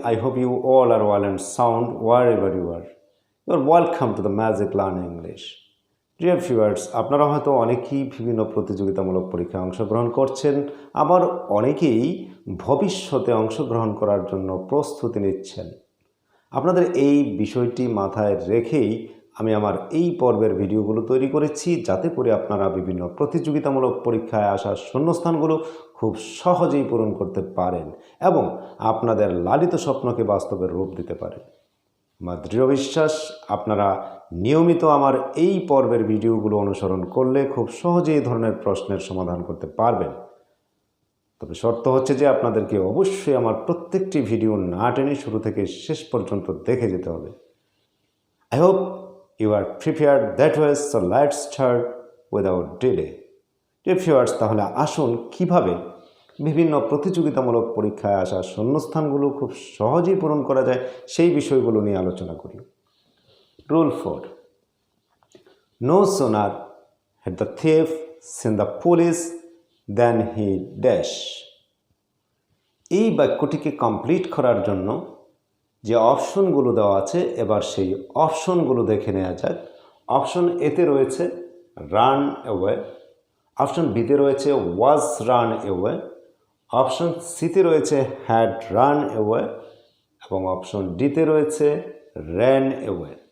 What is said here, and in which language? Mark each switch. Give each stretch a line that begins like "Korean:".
English: I hope you all are well and sound wherever you are. You are welcome to the Magic Learn English. Dear viewers,
Bangla: আপনারা হয়তো অনেকেই বিভিন্ন প্রতিযোগিতামূলক পরীক্ষায় অংশগ্রহণ করছেন, আবার অনেকেই ভবিষ্যতে অংশগ্রহণ করার জন্য প্রস্তুতি নিচ্ছেন। আপনাদের এই বিষয়টি মাথায় রেখেই আমি আমার এই পর্বের ভিডিওগুলো তৈরি করেছি, যাতে করে আপনারা বিভিন্ন প্রতিযোগিতামূলক পরীক্ষায় আসা শূন্যস্থানগুলো খুব সহজেই পূরণ করতে পারেন এবং আপনাদের লালিত স্বপ্নকে বাস্তবে রূপ দিতে পারেন। আমার দৃঢ় বিশ্বাস, আপনারা নিয়মিত আমার এই পর্বের ভিডিওগুলো অনুসরণ করলে খুব সহজেই এই ধরনের প্রশ্নের সমাধান করতে পারবেন। তবে শর্ত হচ্ছে যে আপনাদেরকে অবশ্যই আমার প্রত্যেকটি ভিডিও না টেনে শুরু থেকে শেষ পর্যন্ত দেখে যেতে হবে।
English: I hope you are prepared that way, so let's start without delay. Dear viewers,
Bangla: তাহলে আসুন কিভাবে বিভিন্ন প্রতিযোগিতামূলক পরীক্ষায় আসা শূন্যস্থানগুলো খুব সহজেই পূরণ করা যায় সেই বিষয়গুলো নিয়ে আলোচনা করি।
English: Rule 4. No sooner had the thief seen the police than he dash.
Bangla: এই বাক্যটিকে কমপ্লিট করার জন্য যে অপশনগুলো দেওয়া আছে, এবার সেই অপশনগুলো দেখে নেওয়া যাক। অপশন এতে রয়েছে রান অ্যাওয়ে, অপশন বিতে রয়েছে ওয়াজ রান অ্যাওয়ে, অপশন সিতে রয়েছে হ্যাড রান অ্যাওয়ে এবং অপশন ডিতে রয়েছে র্যান অ্যাওয়ে।